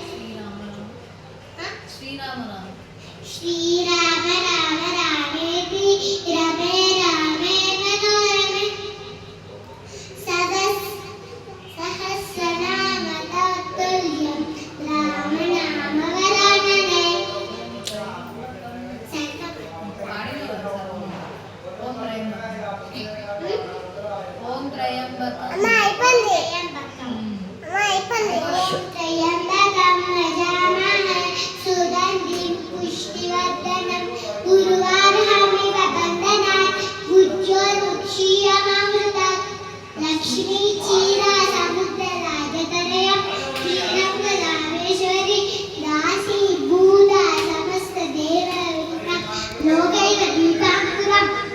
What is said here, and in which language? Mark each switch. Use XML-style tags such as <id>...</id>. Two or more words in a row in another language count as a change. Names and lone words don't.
<sa>श्री राम राम रामेति रमे रामे मनोरमे सहस्रनाम तत्तुल्यं राम नाम वरानने.</sa> <te>Amma అయిపోయింది.</te> <sa>త్రయంబకం యజామహే సుగంధిం పుష్టివర్ధనం ఉర్వారుహమివ బంధనాత్ భుజోర్ముక్షీయమామృతాత్ లక్ష్మీ క్షీరా సముద్ర రాజతనయం క్షీరం రామేశ్వరి దాసీ భూత సమస్త దేవ లోకైక దీపాంకురం</sa>